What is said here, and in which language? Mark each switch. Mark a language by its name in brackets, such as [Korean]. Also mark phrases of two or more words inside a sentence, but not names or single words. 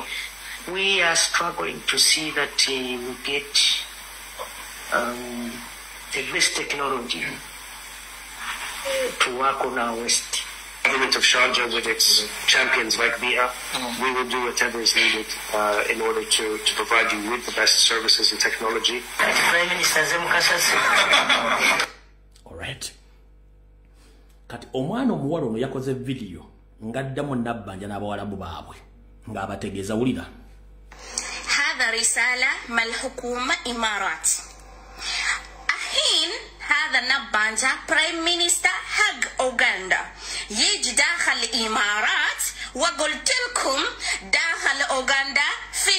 [English] We are struggling to see that we get the best technology to work on our waste. Government of Sharjah with its champions like BIA, we will do whatever is needed in order to provide you with the best services and technology. Prime Minister Alright. [Ganda] Kati omwana omuwala ono yakoze video ngaddamu Nabbanja n'abawarabu baabwe ng'abategeeza wulira. [Arabic] هذا رسالة من الحكومة إمارات الحين هذا نبانجا [English] Prime Minister [Arabic] حق أوغندا يجي داخل الإمارات وقلت لكم داخل أوغندا في